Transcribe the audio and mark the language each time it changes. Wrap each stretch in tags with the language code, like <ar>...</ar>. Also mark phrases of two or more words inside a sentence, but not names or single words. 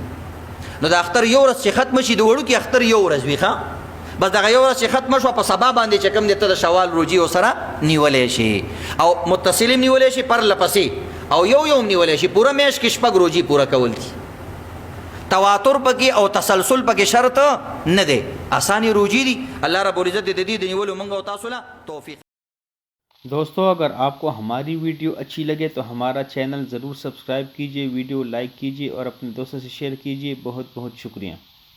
<ps>نو د اختر یو ورځ چې ختمه شي د وړوکي اختر یو ورځ وي ښه، بس دغه یو ورځ چې ختمه شوه په سبا باندې چې کوم دی ته د شوال روزي ورسره نیولی شي، او متصل هم نیولی شي پرله پسې، او یو هم نیولی شي. پوره میاشت کې 6 روزي پوره کول دي. تواتر پکې او تسلسل پکې شرط نه دی، آسانی روزي دي.</ps> <ar>الله رب العزت</ar> <ps>دې دې نیولو موږ او تاسو له توفیق.</ps> <hi>दोस्तों अगर आपको हमारी वीडियो अच्छी लगे तो हमारा चैनल ज़रूर सब्सक्राइब कीजिए, वीडियो लाइक कीजिए और अपने दोस्तों से शेयर कीजिए। बहुत बहुत शुक्रिया।</hi>